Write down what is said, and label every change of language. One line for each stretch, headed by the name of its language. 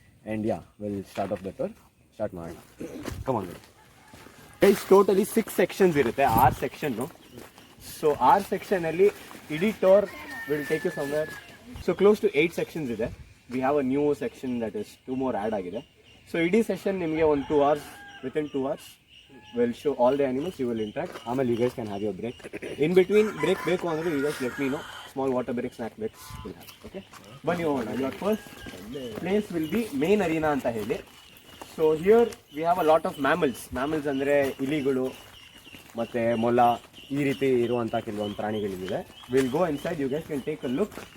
English: and will start of the tour,
Kannada: start ಮಾಡೋಣ.
English: Come on guys, totally 6 sections ಇರುತ್ತೆ, 6 section. So 6 ಸೆಕ್ಷನಲ್ಲಿ ಇಡೀ tour will take you somewhere. So close to 8 sections ಇದೆ. We have a new section that is 2 more add ಆಗಿದೆ. So
Kannada: ಇಡೀ session ನಿಮಗೆ ಒಂದು
English: 2 hours, within 2 hours will show all the animals, you will interact. ಆಮೇಲೆ you guys can have your break. In between break
Kannada: ಬೇಕು ಅಂದರೆ
English: you guys let me know. Small water break, snack breaks will have.
Kannada: Okay, ಬನ್ನಿ ಹೋಗೋಣ.
English: Your first place will be main arena
Kannada: ಅಂತ ಹೇಳಿ.
English: So here we have a lot of mammals
Kannada: ಅಂದರೆ ಇಲಿಗಳು ಮತ್ತು ಮೊಲ, ಈ ರೀತಿ ಇರುವಂಥ ಕೆಲವೊಂದು ಪ್ರಾಣಿಗಳಿದೆ.
English: Will go inside, you guys can take a look.